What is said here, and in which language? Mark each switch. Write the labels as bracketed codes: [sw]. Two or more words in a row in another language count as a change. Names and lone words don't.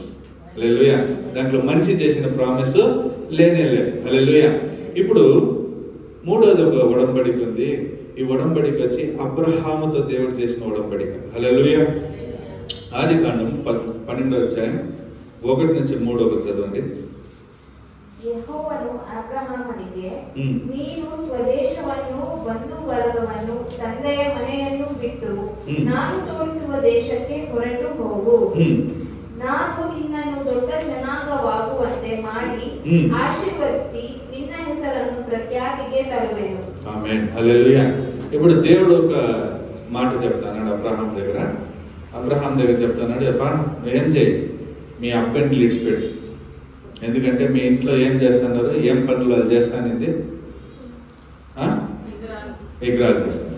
[te] హల్లెలూయా. దాంట్లో మనిషి చేసిన ప్రామిస్ లేనే లేదు. హల్లెలూయా. ఇప్పుడు మూడోది ఒక ఉడంబడిక ఉంది. ఈ ఉడంబడిక వచ్చి అబ్రహాముతో దేవుడు చేసిన ఉడంబడిక. హల్లెలూయా. ఆదికాండం 12వ అధ్యాయం 1-3 చదవండి. [kn] ಯೆಹೋವನು ಅಬ್ರಹಾಮನಿಗೆ, ನೀನು ಸ್ವದೇಶವನ್ನು ಬಂಧು ಬಳಗವನ್ನು ತಂದೆಯ ಮನೆಯನ್ನು ಬಿಟ್ಟು ನಾನು ತೋರಿಸುವ ದೇಶಕ್ಕೆ ಹೊರಟು ಹೋಗು. ನಾನು ನಿನ್ನನ್ನು ದೊಡ್ಡ ಜನಾಂಗವಾಗುವಂತೆ ಮಾಡಿ ಆಶೀರ್ವದಿಸಿ ನಿನ್ನ ಹೆಸರನ್ನು ಪ್ರಖ್ಯಾತಿಗೆ ತರುವೆನು. [te] ఆమేన్. హల్లెలూయా. ఇప్పుడు దేవుడు ఒక మాట చెప్తాడు అబ్రహాం దగ్గర. అబ్రహాం దగ్గర చెప్తాడు, అబ్బా నువ్వేం చేయి, మీ అబ్బాయిని విడిచిపెట్టు, ఎందుకంటే మీ ఇంట్లో ఏం చేస్తున్నారు, ఏం పనులు అది చేస్తానింది, విగ్రహాలు చేస్తారు.